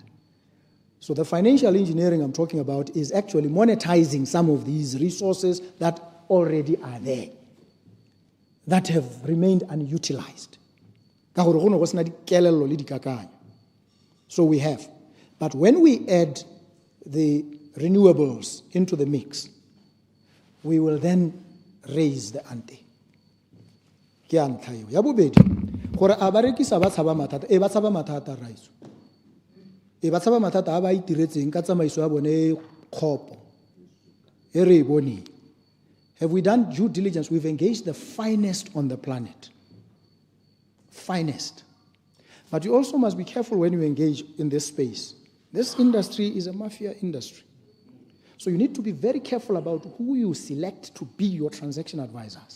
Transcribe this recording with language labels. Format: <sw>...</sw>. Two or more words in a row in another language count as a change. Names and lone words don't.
<en>So the financial engineering I'm talking about is actually monetizing some of these resources that already are there, that have remained unutilized. So we have. But when we add the renewables into the mix, we will then raise the ante.</en> <tn>Gore abarekisa ba tshaba mathata e ba tshaba mathata raiso e ba tshaba mathata a ba itiretseng ka tsamaiso ya bone khopo e re bone.</tn> <en>Have we done due diligence? We've engaged the finest on the planet. Finest. But you also must be careful when you engage in this space. This industry is a mafia industry. So you need to be very careful about who you select to be your transaction advisors.</en>